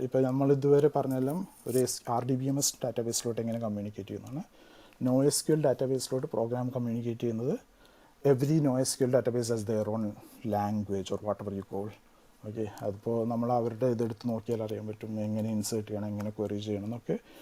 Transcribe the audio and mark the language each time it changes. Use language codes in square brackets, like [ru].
[ml] ഇപ്പോൾ നമ്മൾ ഇതുവരെ പറഞ്ഞെല്ലാം ഒരു RDBMS ഡാറ്റാബേസിലോട്ട് എങ്ങനെ കമ്മ്യൂണിക്കേറ്റ് ചെയ്യുന്നതാണ്. NoSQL ഡാറ്റാബേസിലോട്ട് പ്രോഗ്രാം കമ്മ്യൂണിക്കേറ്റ് ചെയ്യുന്നത് [en] every NoSQL database has their own language or whatever you call. [ml] Okay, അതിപ്പോൾ നമ്മൾ അവരുടെ ഇതെടുത്ത് നോക്കിയാൽ അറിയാൻ പറ്റും എങ്ങനെ ഇൻസേർട്ട് ചെയ്യണം, എങ്ങനെ ക്വറി ചെയ്യണം എന്നൊക്കെ.